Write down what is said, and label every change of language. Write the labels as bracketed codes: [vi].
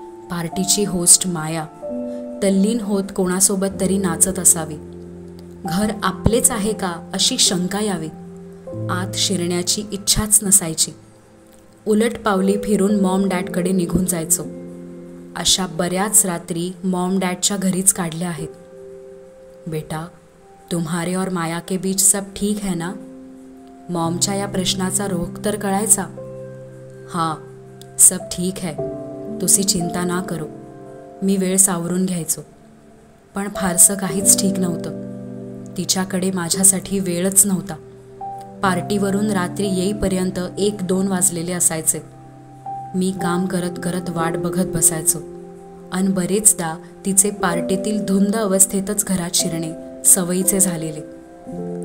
[mr] पार्टीची होस्ट माया तल्लीन होत कोणासोबत तरी नाचत असावी. घर आपलेच आहे का अशी शंका यावी. आत शिरण्याची इच्छाच नसायची. उलट पावली फिरून मॉम डॅडकडे निघून जायचो. अशा बऱ्याच रात्री मॉम डॅडच्या घरीच काढल्या आहेत. [hi] बेटा, तुम्हारे और माया के बीच सब ठीक है ना? [mr] मॉमच्या या प्रश्नाचा रोख तर कळायचा. [hi] हां, सब ठीक है, तुझी चिंता ना करो. [mr] मी वेळ सावरून घ्यायचो, पण फारसं काहीच ठीक नव्हतं. तिच्याकडे माझ्यासाठी वेळच नव्हता. पार्टीवरून रात्री येईपर्यंत 1-2 वाजलेले असायचे. मी काम करत करत वाट बघत बसायचो आणि बरेचदा तिचे पार्टीतील धुंद अवस्थेतच घरात शिरणे सवयीचे झालेले.